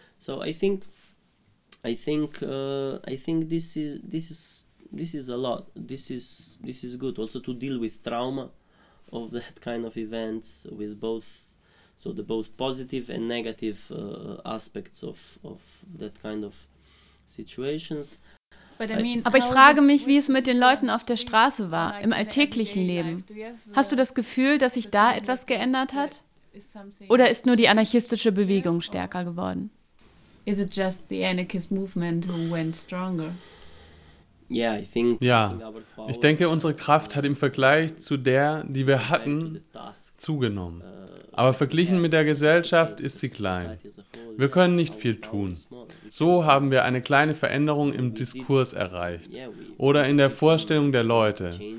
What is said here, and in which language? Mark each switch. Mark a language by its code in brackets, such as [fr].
[en] So I think this is a lot. This is good also to deal with trauma of that kind of events with both. So the both positive and negative aspects of that kind of situations. [de] Aber ich frage mich, wie es mit den Leuten auf der Straße war, im alltäglichen Leben. Hast du das Gefühl, dass sich da etwas geändert hat? Oder ist nur die anarchistische Bewegung stärker geworden? [en] Is it just the anarchist movement who went stronger? [de] Ja, ich denke, unsere Kraft hat im Vergleich zu der, die wir hatten, zugenommen. Aber verglichen mit der Gesellschaft ist sie klein. Wir können nicht viel tun. So haben wir eine kleine Veränderung im Diskurs erreicht oder in der Vorstellung der Leute.